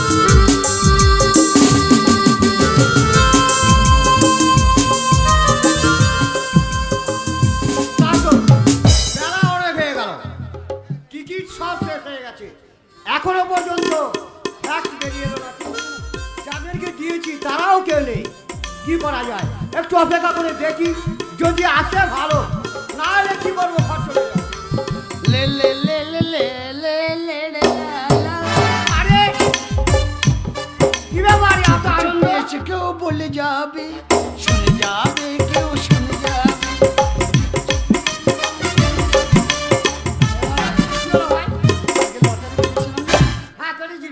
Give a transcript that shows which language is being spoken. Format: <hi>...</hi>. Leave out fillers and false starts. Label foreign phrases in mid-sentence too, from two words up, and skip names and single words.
<bn>বেলা অনেক হয়ে গেল, টিকিট সব শেষ হয়ে গেছে, এখনো পর্যন্ত ট্যাক্সি বেরিয়ে এলো না। যাদেরকে দিয়েছি তারাও কেউ নেই। কি করা যায়, একটু অপেক্ষা করে দেখি, যদি আসে ভালো, না হলে কি করবো, খরচ হয়ে যাবে। লে লে লে লে লে লে লে লে লা। আরে কি ব্যাপার এত আনন্দ? এসে কেউ বলে যাবে, শুনে যাবে, কেউ শুনে যাবে। হ্যাঁ করেছিলি?</bn>